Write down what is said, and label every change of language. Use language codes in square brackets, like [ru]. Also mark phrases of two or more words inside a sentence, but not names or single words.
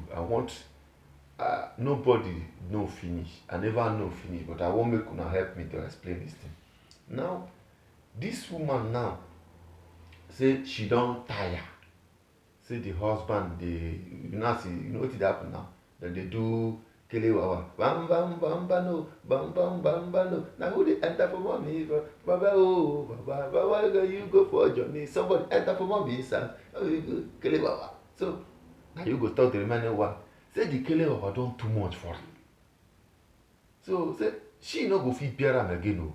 [pcm] I want nobody know finish. I never know finish, but I want make una help me to explain this thing. Now, this woman now say she don tire. Say the husband dey, you know, see, you know wetin dey happen now. Dem dey do kelewawa, bam bam bam bam bam bam bam bam. Na who dey enter for mommy? Baba oh, baba, baba you go for journey. Somebody enter for mommy sir. Oh, you go kelewawa. So now you go talk the remaining one. Say the kelewawa don too much for am. So say she no go fit bear am again o.